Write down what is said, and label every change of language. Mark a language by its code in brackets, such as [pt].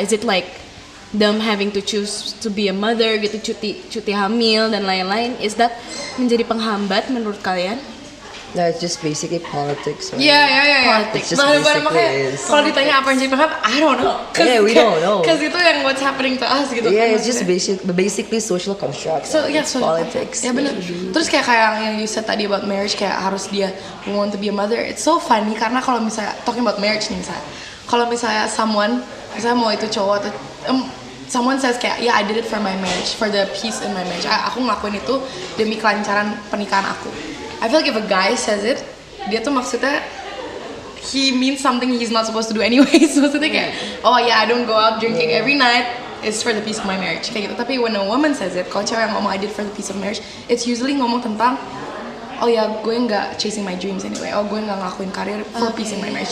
[en] Is it like them having to choose to be a mother [id] gitu, cuti hamil dan lain-lain? [en] Is that [id] menjadi penghambat menurut kalian? [en] No, it's just basically politics. Right? Yeah. It's just [id] Makanya [en] basically is. [id] kalau ditanya apa yang jadi penghambat, [en] I don't know. Yeah, we don't know. Because [id] itu yang [en] what's happening to us [id] gitu. [en] Yeah, it's just [id] maksudnya. [en] basically social construct. So yeah, It's social politics. [id] Ya benar. Terus kayak yang [en] you said [id] tadi [en] about marriage, [id] kayak harus dia [en] want to be a mother. It's so funny [id] karena kalau misalnya [en] talking about marriage [id] nih misalnya, kalau misalnya misalnya mau itu cowok atau [en] someone says [id] kayak [en] I did it for my marriage, for the peace in my marriage. [id] Aku ngelakuin itu demi kelancaran pernikahan aku. [en] I feel like if a guy says it, [id] dia tuh maksudnya [en] he means something he's not supposed to do anyways. [id] Maksudnya kayak [en] I don't go out drinking every night, it's for the peace of my marriage [id] kayak gitu. Tapi [en] when a woman says it, [id] kalau cewek yang ngomong [en] I did for the peace of marriage, it's usually [id] ngomong tentang gue nggak [en] chasing my dreams anyway, [id] gue nggak ngelakuin karir [en] for peace in my marriage.